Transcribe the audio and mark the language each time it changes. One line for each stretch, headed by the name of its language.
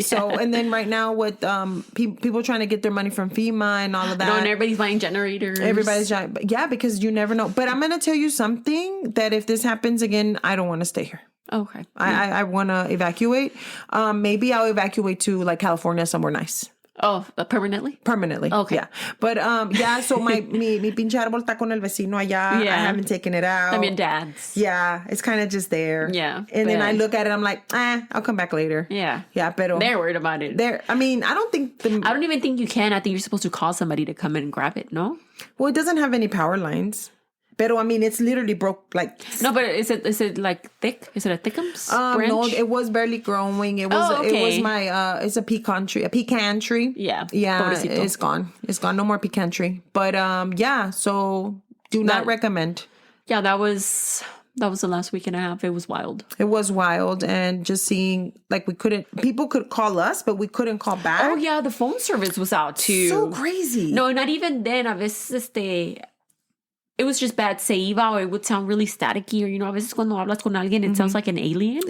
English: So, and then right now with people trying to get their money from FEMA and all of that. No, and everybody's buying generators. Yeah, because you never know. But I'm going to tell you something that if this happens again, I don't want to stay here. Okay. I want to evacuate. Maybe I'll evacuate to like California, somewhere nice. Oh, permanently? Permanently. Okay. Yeah. But yeah, so
Spanish: mi pinche árbol está con el vecino allá.
English: Yeah. I haven't taken it out. I mean, dad's. Yeah, it's kind of just there. Yeah. And then I look at it, I'm like, I'll come back later. Yeah. Yeah, pero they're worried about it. I mean, I don't even think you can. I think you're supposed to call somebody to come in and grab it, no? Well, it doesn't have any power lines. Pero, I mean, it's literally broke, like... No, but is it like thick? Is it a thickums branch? No, it was barely growing. It was It was my... it's a pecan tree. Yeah. Yeah,
Spanish: Pobrecito.
English: it's gone. It's gone. No more pecan tree. But, yeah, so do not recommend. Yeah, that was the last week and a half. It was wild. It was wild. And just seeing, like, people could call us, but we couldn't call back. Oh, yeah, the phone service was out, too. So crazy. No, not even then.
Spanish: A veces
English: it was just bad.
Spanish: Se iba,
English: or it would sound really staticky, or,
Spanish: a veces cuando hablas con alguien,
English: it sounds like an alien.